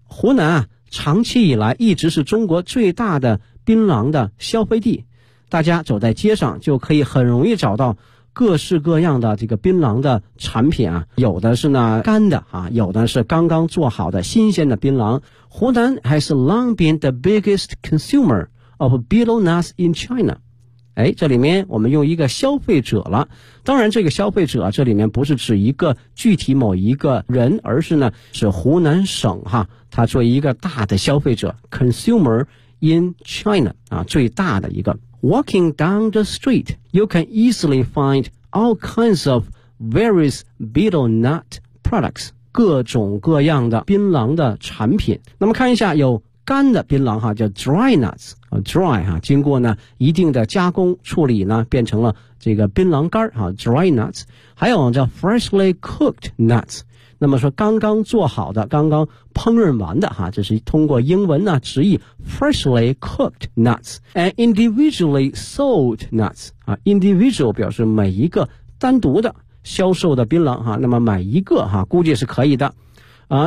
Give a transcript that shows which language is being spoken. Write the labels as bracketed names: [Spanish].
[Chinese] 湖南啊，长期以来一直是中国最大的槟榔的消费地，大家走在街上就可以很容易找到各式各样的这个槟榔的产品啊，有的是呢干的啊，有的是刚刚做好的新鲜的槟榔。 [English] 湖南 has long been the biggest consumer of betel nuts in China。 [Chinese] 哎，这里面我们用一个消费者了，当然这个消费者这里面不是指一个具体某一个人，而是呢是湖南省哈，它作为一个大的消费者 [English] consumer in China [Chinese] 啊，最大的一个。 [English] Walking down the street you can easily find all kinds of various betel nut products， [Chinese] 各种各样的槟榔的产品。那么看一下，有干的槟榔哈，叫 dry nuts， dry 哈，经过呢一定的加工处理呢，变成了这个槟榔干哈， dry nuts。还有叫 [English] freshly cooked nuts， [Chinese] 那么说刚刚做好的、刚刚烹饪完的哈，这是通过英文呢直译 freshly cooked nuts， [English] and individually sold nuts [Chinese] 啊 ，individual 表示每一个单独的销售的槟榔哈，那么买一个哈，估计是可以的啊。